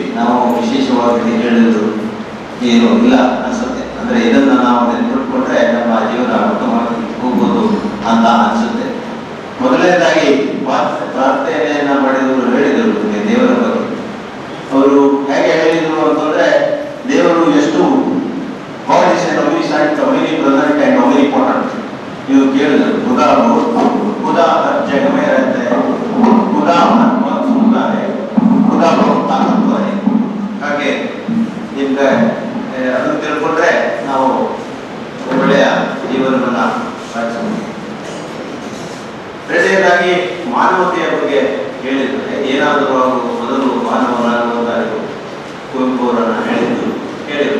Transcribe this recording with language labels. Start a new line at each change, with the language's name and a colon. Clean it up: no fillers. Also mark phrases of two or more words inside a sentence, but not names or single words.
Kannada: ನಾವು ವಿಶೇಷವಾಗಿ ಹೇಳಿದ್ರು ಏನು ಇಲ್ಲ ಅನ್ಸುತ್ತೆ. ಅಂದ್ರೆ ಇದನ್ನ ನಾವು ನೆನಪಿಟ್ಕೊಂಡ್ರೆ ನಮ್ಮ ಜೀವನ ಉತ್ತಮವಾಗಿ ಹೋಗ್ಬೋದು ಅಂತ ಅನ್ಸುತ್ತೆ. ಮೊದಲನೇದಾಗಿ ಪ್ರಾರ್ಥನೆಯನ್ನ ಮಾಡಿದವರು ಹೇಳಿದರು ದೇವರ ಬಗ್ಗೆ. ಅವರು ಹೇಗೆ ಹೇಳಿದ್ರು ಅಂತಂದ್ರೆ, ದೇವರು ಎಷ್ಟು
English: God is an omniscient, omnipresent and omnipotent.
Kannada: ನೀವು ಕೇಳಿದ್ರು
Hindi: खुदा हर जगह में रहता है, खुदा हर वक्त सुनता है, खुदा बहुत ताकतवर है.
Kannada: ಹಾಗೆ ನಿಮ್ಗೆ ಅದನ್ನು ತಿಳ್ಕೊಂಡ್ರೆ ನಾವು ಒಳ್ಳೆಯ ಜೀವನವನ್ನ ಸಾಗಿಸಬಹುದು. ಎರಡನೇದಾಗಿ ಮಾನವತೆಯ ಬಗ್ಗೆ ಹೇಳಿದ್ರೆ, ಏನಾದರೂ ಅವರು ಮೊದಲು ಮಾನವರಾಗುವುದಾಗಿ ಕುವೆಂಪು ಅವರನ್ನ ಹೇಳಿದ್ರು.